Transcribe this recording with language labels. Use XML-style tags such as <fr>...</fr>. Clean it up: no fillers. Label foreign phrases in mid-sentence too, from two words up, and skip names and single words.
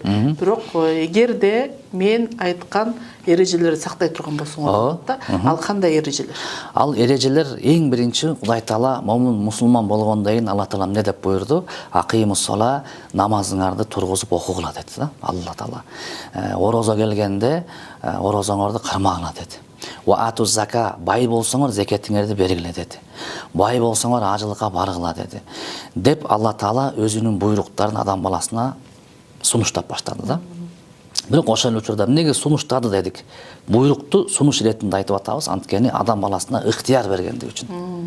<ky>Бирок эгерде мен айткан эрежелерди сактай турган болсоңор да, ал кандай эрежелер? Ал эрежелер эң биринчи Кудай Таала мусулман болгондон кийин Алла Таала эмне деп буйрду?</ky> <ar>أقيموا الصلاة,</ar> <ky>намазыңарды тургузуп окугула деди да, Алла Таала. Орозо келгенде орозоңорду кармагыла деди.</ky> <ar>وآتوا الزكاة,</ar> <ky>бай болсоңор зекетиңерди бергиле деди. Бай болсоңор ажылыкка баргыла деди. Деп Алла Таала өзүнүн буйруктарын адам баласына сунуштап баштады да. Бирок ошол учурда эмнеге сунуштады дедик? Буйрукту сунуш иретинде айтып атабыз, анткени адам баласына ыктыяр бергендиги үчүн.</ky>